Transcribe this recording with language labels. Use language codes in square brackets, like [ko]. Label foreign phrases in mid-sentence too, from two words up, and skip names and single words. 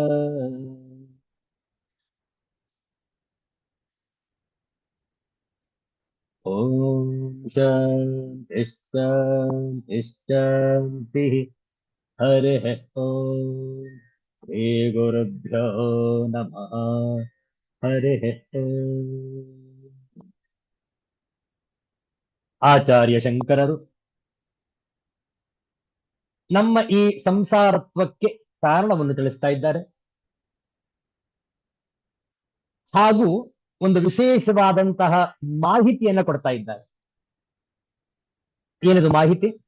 [sa] ॐ शान्तिः शान्तिः शान्तिः हरिः ॐ श्रीगुरुभ्यो नमः हरिः ॐ [kn] ಆಚಾರ್ಯ ಶಂಕರರು ನಮ್ಮ ಈ ಸಂಸಾರತ್ವಕ್ಕೆ ಕಾರಣವನ್ನು ತಿಳಿಸ್ತಾ ಇದ್ದಾರೆ ಹಾಗೂ ಒಂದು ವಿಶೇಷವಾದಂತಹ ಮಾಹಿತಿಯನ್ನ ಕೊಡ್ತಾ ಇದ್ದಾರೆ. ಏನದು ಮಾಹಿತಿ?